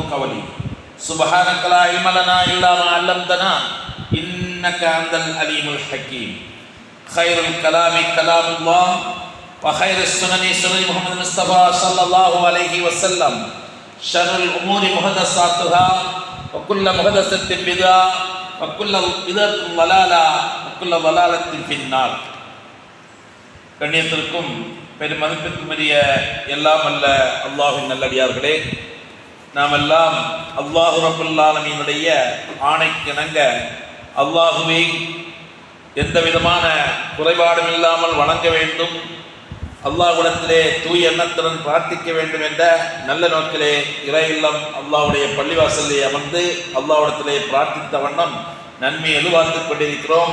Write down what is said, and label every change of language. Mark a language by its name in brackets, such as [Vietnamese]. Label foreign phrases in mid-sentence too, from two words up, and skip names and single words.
[Arabic] قولي سبحانك لا علم لنا إلا ما علمتنا إنك أنت العليم الحكيم خير الكلام كلام الله وخير السنن سنن محمد المصطفى صلى الله عليه وسلم شر الأمور محدثاتها وكل محدثة بدعة وكل بدعة ضلالة وكل ضلالة في النار. [Tamil] கண்ணியத்திற்கும் பெரும் மதிப்பிற்குரிய எல்லாம் அல்ல அல்லாஹ்வின் நல்லடியார்களே, நாம் எல்லாம் [Arabic] الله رب العالمين [Tamil] ஆணைக்கிணங்க அல்லாஹுவை எந்த விதமான குறைபாடும் இல்லாமல் வணங்க வேண்டும், அல்லாஹ்விடத்திலே தூய எண்ணத்துடன் பிரார்த்திக்க வேண்டும் என்ற நல்ல நோக்கிலே இறை இல்லம் அல்லாஹ்வுடைய பள்ளிவாசலிலே அமர்ந்து அல்லாஹ்விடத்திலே பிரார்த்தித்த வண்ணம் நன்மை எதிர்பார்த்துக் கொண்டிருக்கிறோம்.